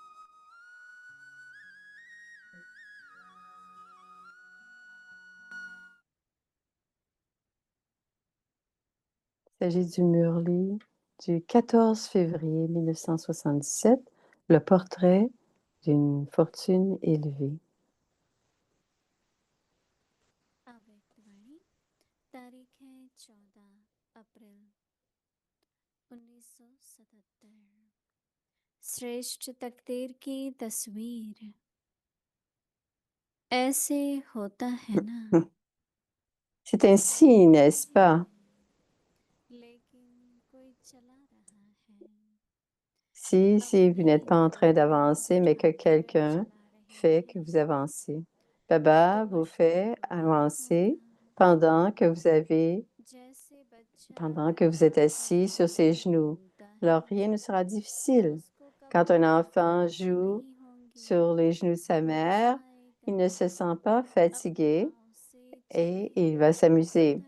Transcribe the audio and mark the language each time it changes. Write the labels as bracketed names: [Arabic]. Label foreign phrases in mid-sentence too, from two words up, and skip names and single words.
[French] Il s'agit du Murli du 14 février 1977, le portrait d'une fortune élevée. [Hindi] अव्यक्तवाणी तारीख है 14 अप्रैल 1977। श्रेष्ठ तकदीर की तस्वीर। ऐसे होता है ना, [French] C'est ainsi, n'est-ce pas? [Hindi] लेकिन कोई चला रहा है। [French] Si vous n'êtes pas en train d'avancer, mais que quelqu'un fait que vous avancez. Baba vous fait avancer pendant que vous êtes assis sur ses genoux. Alors rien ne sera difficile. Quand un enfant joue sur les genoux de sa mère, il ne se sent pas fatigué et il va s'amuser.